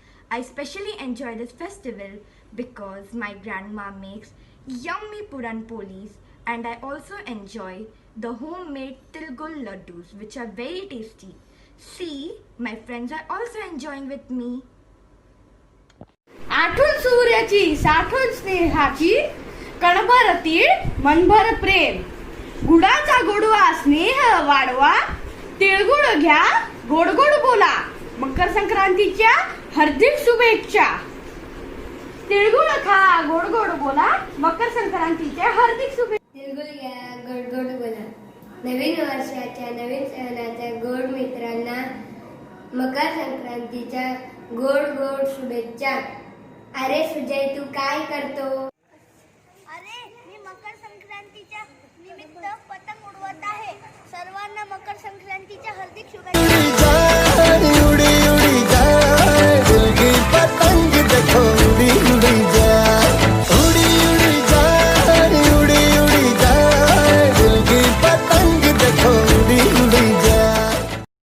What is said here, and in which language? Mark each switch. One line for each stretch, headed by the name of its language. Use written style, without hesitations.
English: I especially enjoy this festival because my grandma makes yummy puran polis, and I also enjoy the homemade tilgul laddus, which are very tasty. See, my friends are also enjoying with me.
Marathi: आठवण सूर्याची साठवण स्नेहाची कणभर तीळ मनभर प्रेम गुडाचा गोडवा स्नेह वाढवा तिळगुळ घ्या गोड गोड बोला मकर संक्रांतीच्या हार्दिक शुभेच्छा तिळगुळ खा गोड गोड बोला मकर संक्रांतीच्या हार्दिक शुभेच्छा तिळगुळ घ्या गोड गोड बोला नवीन वर्षाच्या नवीन सणाच्या गोड मित्रांना मकर संक्रांतीच्या गोड गोड शुभेच्छा. अरे सुजय तू काय करतो? अरे मी मकर संक्रांतीच्या निमित्त पतंग उडवत आहे. सर्वांना मकर संक्रांतीच्या हार्दिक शुभेच्छा.
Hindi: उड़ी उड़ी जाए दिल की पतंग देखो उड़ी उड़ी जाए उड़ी उड़ी जाए उड़ी उड़ी जाए दिल की पतंग देखो उड़ी उड़ी जाए.